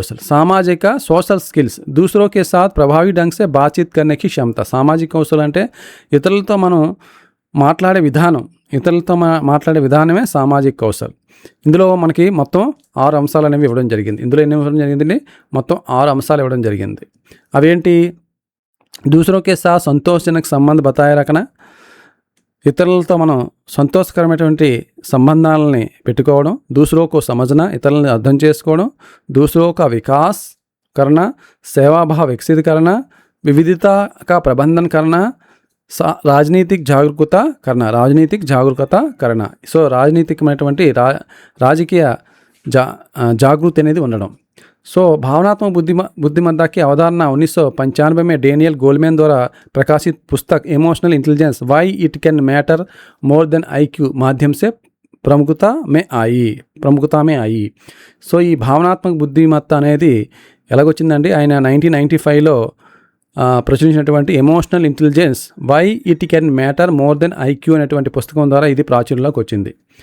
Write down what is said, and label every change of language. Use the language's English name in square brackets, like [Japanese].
[Telugu] సామాజిక social skills, [Hindi] दूसरों के साथ प्रभावी ढंग से बातचीत करने की क्षमता. [Telugu] సామాజిక కౌశల్ అంటే ఇతరులతో మనం మాట్లాడే విధానమే సామాజిక కౌశల్. ఇందులో మనకి మొత్తం 6 అంశాలు అనేవి ఇవ్వడం జరిగింది. ఇందులో ఎన్ని ఇవ్వడం జరిగిందండి? మొత్తం 6 అంశాలు ఇవ్వడం జరిగింది. అవేంటి? [Hindi] दूसरों के साथ संतोषजनक संबंध बताए रखना, [Telugu] ఇతరులతో మనం సంతోషకరమైనటువంటి సంబంధాలని పెట్టుకోవడం. [Hindi] दूसरों को समझना, [Telugu] ఇతరులని అర్థం చేసుకోవడం. [Hindi] दूसरों का विकास करना, सेवाभाव विकसित करना, विविधता का प्रबंधन करना, రాజనీతిక్ జాగరూకత కరణ. [Telugu] సో, రాజనీతికమైనటువంటి రాజకీయ జాగృతి అనేది ఉండడం. [Hindi] సో, भावनात्मक बुद्धिमत्ता की अवधारणा 1995 में डेनियल गोलमैन द्वारा प्रकाशित पुस्तक emotional intelligence why it can matter more than IQ माध्यम से प्रमुखता में आई. [Telugu] సో, ఈ భావనాత్మక బుద్ధిమత్త అనేది ఎలాగొచ్చిందండి? ఆయన 1995లో ప్రచురించినటువంటి emotional intelligence why it can matter more than IQ అనేటువంటి పుస్తకం ద్వారా ఇది ప్రాచుర్యంలోకి వచ్చింది.